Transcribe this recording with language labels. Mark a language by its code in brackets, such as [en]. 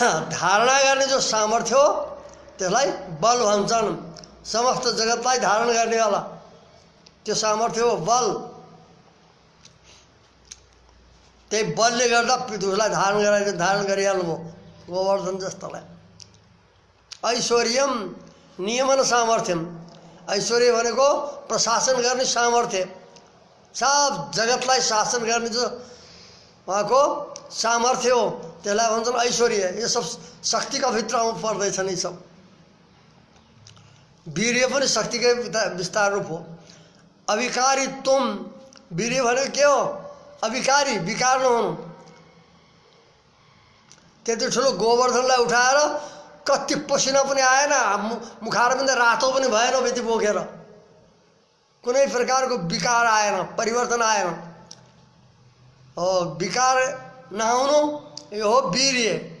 [ne] धारणा गर्ने जो सामर्थ्य हो त्यसलाई बल भन्छन्। समस्त जगतलाई धारण गर्नेवाला त्यो सामर्थ्य हो बल। त्यही बलले गर्दा पृथ्वीलाई धारण गरिहाल्नुभयो गोवर्धन जस्तोलाई। [sa] ऐश्वर्यम नियमन सामर्थ्यम। [ne] ऐश्वर्य भनेको प्रशासन गर्ने सामर्थ्य, सब जगतलाई शासन गर्ने जो उहाँको सामर्थ्य हो त्यसलाई भन्छन् ऐश्वर्य। यो सब शक्तिका भित्र पर्दैछन् यी सब। वीर्य पनि शक्तिकै विस्तार रूप हो। अविकारी तुम, वीर्य भनेको के हो? अविकारी, विकार नहुनु। त्यति ठुलो गोवर्धनलाई उठाएर कति पसिना पनि आएन, मुखारबिन्द रातो पनि भएन बेती बोकेर, कुनै प्रकारको विकार आएन, परिवर्तन आएन। हो विकार नआउनु यो हो वीर्य।